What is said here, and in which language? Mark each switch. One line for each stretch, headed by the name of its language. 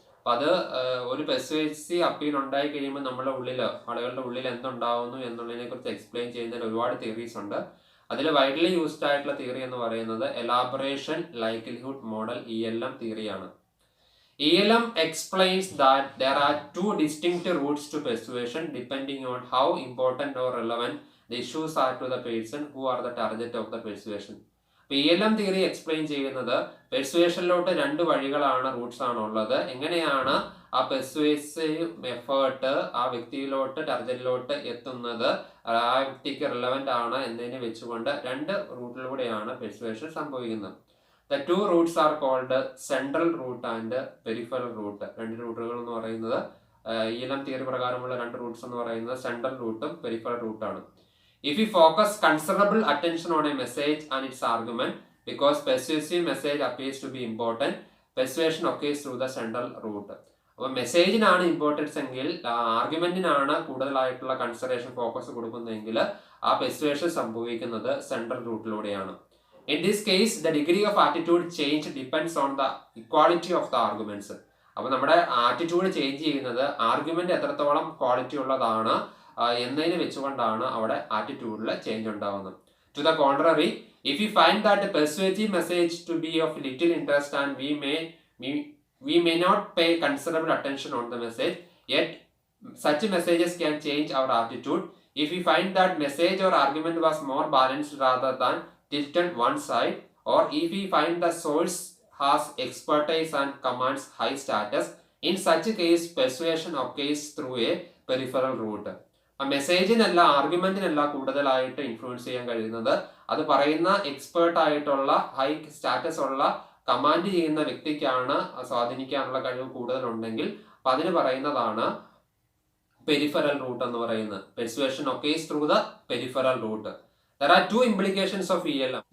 Malayalam: അപ്പം അത് ഒരു പെർsuasive അപ്പീൽ ഉണ്ടായി കഴിയുമ്പോൾ നമ്മുടെ ഉള്ളിൽ, ആളുകളുടെ ഉള്ളിൽ എന്തുണ്ടാവുന്നു എന്നുള്ളതിനെ കുറിച്ച് എക്സ്പ്ലെയിൻ ചെയ്യുന്നതിൽ ഒരുപാട് തിയറീസ് ഉണ്ട്. അതിൽ വൈഡ്ലി യൂസ്ഡ് ആയിട്ടുള്ള തിയറി എന്ന് പറയുന്നത് elaboration likelihood model ELM തിയറിയാണ്.
English: ELM explains that there are 2 distinct routes to persuasion depending on how important or relevant the issues are to the person who are the target of the persuasion.
Malayalam: അപ്പോൾ ELM theory explain ചെയ്യുന്നത് പെർസുവേഷനിലോട്ട് രണ്ട് വഴികളാണ്, Roots ആണ് ഉള്ളത്. എങ്ങനെയാണ് ആ persuasive effort ആ വ്യക്തിയിലോട്ട് ടാർഗറ്റിലോട്ട് എത്തുന്നത്, ആ വ്യക്തിക്ക് റിലവൻ്റ് ആണ് എന്നതിനെ വെച്ചുകൊണ്ട് രണ്ട് റൂട്ടിലൂടെയാണ് പെർസുവേഷൻ സംഭവിക്കുന്നത്.
English: The two routes are called central route and peripheral route.
Malayalam: രണ്ട് റൂട്ടുകൾ എന്ന് പറയുന്നത് ELM തിയറി പ്രകാരമുള്ള രണ്ട് റൂട്ട്സ് എന്ന് പറയുന്നത് സെൻട്രൽ റൂട്ടും പെരിഫറൽ റൂട്ടാണ്.
English: If you focus considerable attention on a message and its argument, because persuasive message appears to be important, persuasion occurs through the central route.
Malayalam: അപ്പോൾ മെസ്സേജിനാണ് ഇമ്പോർട്ടൻസ് എങ്കിൽ, ആർഗ്യുമെന്റിനാണ് കൂടുതലായിട്ടുള്ള കൺസിഡറേഷൻ ഫോക്കസ് കൊടുക്കുന്നതെങ്കിൽ ആ പെർസുവേഷൻ സംഭവിക്കുന്നത് central റൂട്ടിലൂടെയാണ്.
English: In this case, the degree of attitude change depends on the equality of the arguments.
Malayalam: അപ്പോൾ നമ്മുടെ attitude change ചെയ്യുന്നത് argument എത്രത്തോളം quality ഉള്ളതാണ് എന്നതിനെ വെച്ചുകൊണ്ടാണ് അവിടെ ആറ്റിറ്റ്യൂഡിൽ ചേഞ്ച് ഉണ്ടാവുന്നത്.
English: To the contrary, if we find that the persuasive message to be of little interest and we may not pay considerable attention on the message, yet such messages can change our attitude. If we find that message or argument was more balanced rather than tilted one side, or if we find the source has expertise and commands high status, in such a case persuasion occurs through a peripheral route.
Malayalam: ആ മെസ്സേജിനല്ല ആർഗ്യുമെന്റിനല്ല കൂടുതലായിട്ട് influence ചെയ്യാൻ കഴിയുന്നത്, അത് പറയുന്ന expert ആയിട്ടുള്ള high status ഉള്ള command ചെയ്യുന്ന വ്യക്തിക്കാണ് സ്വാധീനിക്കാനുള്ള കഴിവ് കൂടുതലുണ്ടെങ്കിൽ അപ്പൊ അതിന് പറയുന്നതാണ് പെരിഫറൽ റൂട്ട് എന്ന് പറയുന്നത്.
English: Persuasion occurs through the peripheral route. There are two implications of ELM.